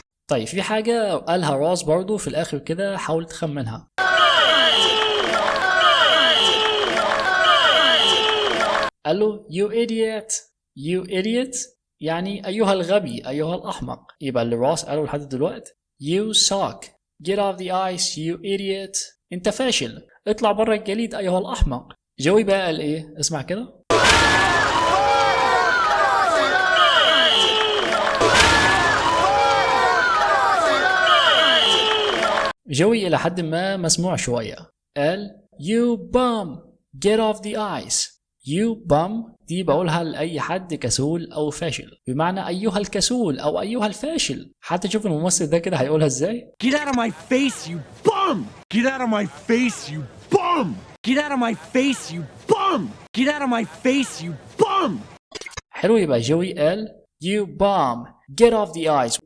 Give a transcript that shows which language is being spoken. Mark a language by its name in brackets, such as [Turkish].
[Arabic] طيب في حاجة قالها راس برضو في الآخر كده، حاول تخمنها. قال له [English] you idiot. [Arabic] you idiot يعني أيها الغبي، أيها الأحمق. يبقى اللي راس قاله لحد دلوقتي [English] you suck. get off the ice you idiot. [Arabic] انت فاشل، اطلع بره الجليد أيها الأحمق. جوي بقى قال ايه؟ اسمع كده. جوي إلى حد ما مسموع شوية. قال [English] you bum get off the ice. you bum [Arabic] دي بقولها لأي حد كسول أو فاشل، بمعنى أيها الكسول أو أيها الفاشل. حتى شوف الممثل ده كده هيقولها إزاي. [English] Get out of my face, you bum! Get out of my face, you bum! Get out of my face, you bum! Get out of my face, you bum! [Arabic] حلو. يبقى جوي قال [English] you bum get off the ice.